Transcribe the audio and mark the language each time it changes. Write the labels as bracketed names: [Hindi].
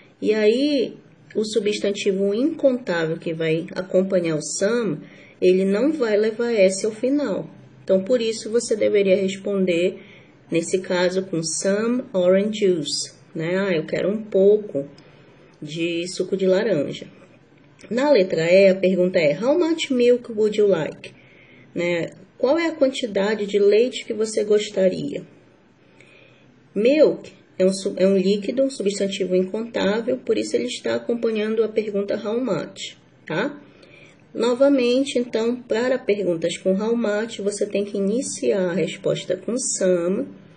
[Portuguese] E aí, o substantivo incontável que vai acompanhar o some, ele não vai levar S ao final. Então, por isso, você deveria responder, nesse caso, com [English] some orange juice, [Portuguese] né? Eu quero um pouco de suco de laranja. Na letra E, a pergunta é, [English] how much milk would you like? [Portuguese] Né? Qual é a quantidade de leite que você gostaria? Milk é um líquido, um substantivo incontável, por isso ele está acompanhando a pergunta how much, tá? Novamente, então, para perguntas com how much, você tem que iniciar a resposta com some,